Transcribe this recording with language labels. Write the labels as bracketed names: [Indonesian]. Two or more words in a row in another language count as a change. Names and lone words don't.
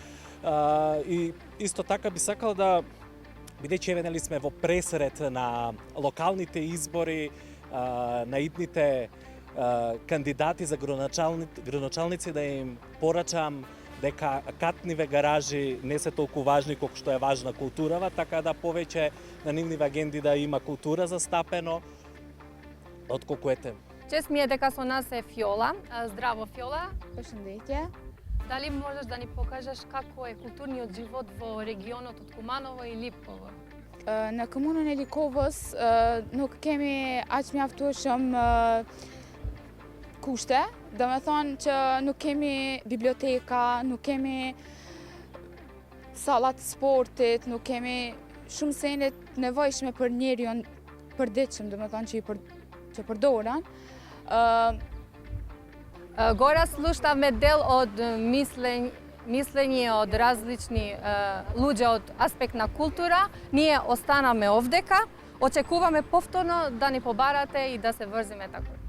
[Macedonian] И исто така би сакал да, бидејќи еве сме во пресрет на локалните избори, на идните кандидати за градоначалници, да им порачам дека катниве гаражи не се толку важни колку што е важна културава, така да повеќе на нивниве агенди да има култура застапено, отколку ете. Чест ми е дека со нас е Фјола. Здраво, Фјола. [Albanian] Пошендеќе. [Macedonian] Дали можеш да ни покажеш како е културниот живот во регионот од Куманово и Липово? [Albanian] Në komunën e Likovës, nuk kemi aq mjaftueshëm kushte, do me thonë që nuk kemi biblioteka, nuk kemi sallat sportit, nuk kemi shumë senet nevojshme për njerion përditshëm, do me thonë që përdoren. [Macedonian] Гора слушнавме дел од мислење од различни луѓе од аспект на култура. Ние останаме овдека, очекуваме повторно да ни побарате и да се врзиме тако.